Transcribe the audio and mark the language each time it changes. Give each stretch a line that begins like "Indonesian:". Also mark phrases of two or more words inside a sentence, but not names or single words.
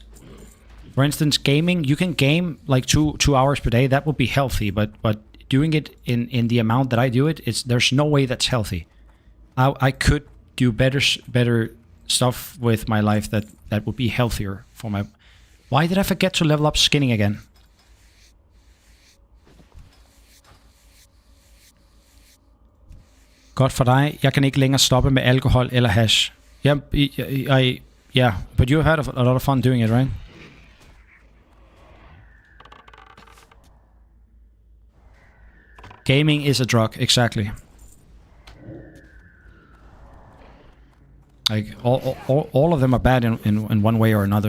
English: For instance, gaming, you can game like two hours per day. That would be healthy, but doing it in the amount that I do it, there's no way that's healthy. I could do better stuff with my life that would be healthier for my... Why did I forget to level up skinning again?
Danish: Godt for dig. Jeg kan ikke længere stoppe med alkohol eller hash.
English: Yeah, but you had a lot of fun doing it, right? Gaming is a drug, exactly. Like all of them are bad in one way or another.